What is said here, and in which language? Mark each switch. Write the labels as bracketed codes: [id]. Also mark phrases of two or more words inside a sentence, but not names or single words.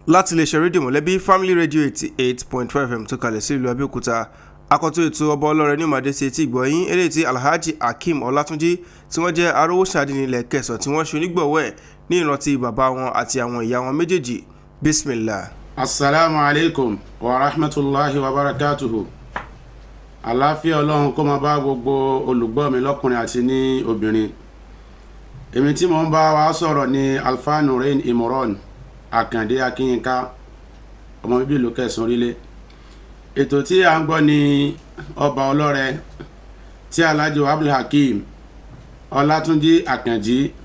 [yo] láti lè ṣe rédíò mọ̀lẹ́bí Family Radio 88.5 FM tó kalẹ̀ sí ìlú Abẹ́òkúta. Akọ́tún ètò ọba ọlọ́rẹ̀ ní ìmọ̀dé sí etí ìgbọ̀yìn eléyìí tí Alhaji Hakeem Ọlátúnjí tí wọ́n jẹ́ arówóṣàdé nílẹ̀ Kẹsàn tí wọ́n ṣe onígbọ̀wọ́ ẹ̀ ní ìrántí bàbá wọn àti àwọn ìyá wọn méjèèjì. [ar] Bismillah. السلام عليكم ورحمة الله وبركاته. [yo] Àlàáfíà Ọlọ́run kó máa bá gbogbo olùgbọ́ mi lọ́kùnrin àti ní obìnrin. Èmi tí mo ń bá wa sọ̀rọ̀ ni Alfa Nurain Imran Àkàndé Akínyínká, ọmọ bíbí ìlú Kẹsàn orílẹ̀. Ètò tí a ń gbọ́ ni ọba ọlọ́rẹ̀ tí Alhaji Abdul Hakeem Ọlátúnjí Àkànjí,